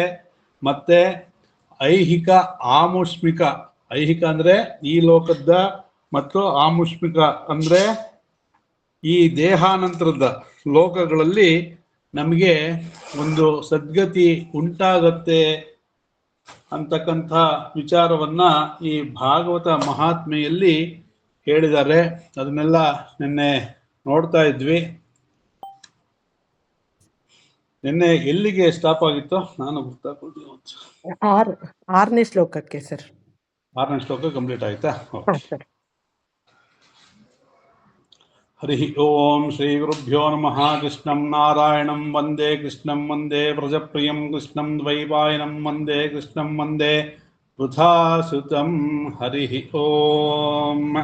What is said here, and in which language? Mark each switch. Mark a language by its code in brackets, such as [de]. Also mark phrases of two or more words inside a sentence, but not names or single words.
[kn] ಮತ್ತೆ ಐಹಿಕ ಆಮುಷ್ಮಿಕ, ಐಹಿಕ ಅಂದ್ರೆ ಈ ಲೋಕದ, ಮತ್ತು ಆಮುಷ್ಮಿಕ ಅಂದ್ರೆ ಈ ದೇಹಾನಂತರದ ಲೋಕಗಳಲ್ಲಿ ನಮಗೆ ಒಂದು ಸದ್ಗತಿ ಉಂಟಾಗತ್ತೆ ಅಂತಕ್ಕಂಥ ವಿಚಾರವನ್ನ ಈ ಭಾಗವತ ಮಹಾತ್ಮೆಯಲ್ಲಿ ಹೇಳಿದ್ದಾರೆ. ಅದನ್ನೆಲ್ಲ ನಿನ್ನೆ ನೋಡ್ತಾ ಇದ್ವಿ. ನಿನ್ನೆ ಎಲ್ಲಿಗೆ ಸ್ಟಾಪ್ ಆಗಿತ್ತು ನಾನು ಗೊತ್ತಾಗ್ಬೋದು. 6ನೇ ಶ್ಲೋಕಕ್ಕೆ ಸರ್. 6ನೇ ಶ್ಲೋಕ ಕಂಪ್ಲೀಟ್ ಆಯ್ತಾ? [sa] ಹರಿ ಓಂ ಶ್ರೀ ಗುರುಭ್ಯೋ ನಮಃ. ಕೃಷ್ಣಂ ನಾರಾಯಣಂ ವಂದೇ ಕೃಷ್ಣಂ ವಂದೇ ವ್ರಜಪ್ರಿಯಂ ಕೃಷ್ಣಂ ದ್ವೈಪಾಯನಂ ವಂದೇ ಕೃಷ್ಣಂ ವಂದೇ ವೃಥಾಸುತಂ. ಹರಿ ಓಂ.